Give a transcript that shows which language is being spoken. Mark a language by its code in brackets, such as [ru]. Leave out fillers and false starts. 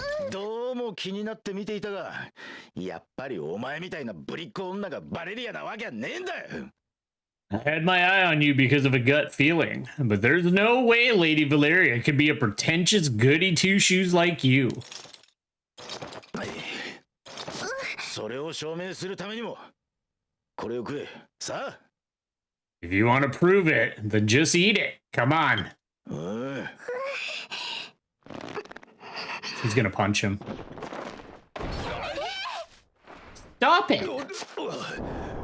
[ja] どうも気になって見ていたが、やっぱりお前みたいなぶりっ子女がバレリアなわけはねえんだよ。 [en] I had my eye on you because of a gut feeling, but there's no way Lady Valeria could be a pretentious goody two-shoes like you. [ja] それを証明するためにも、これを食え。さあ。 [en] If you want to prove it, then just eat it. Come on. He's gonna punch him. Stop it!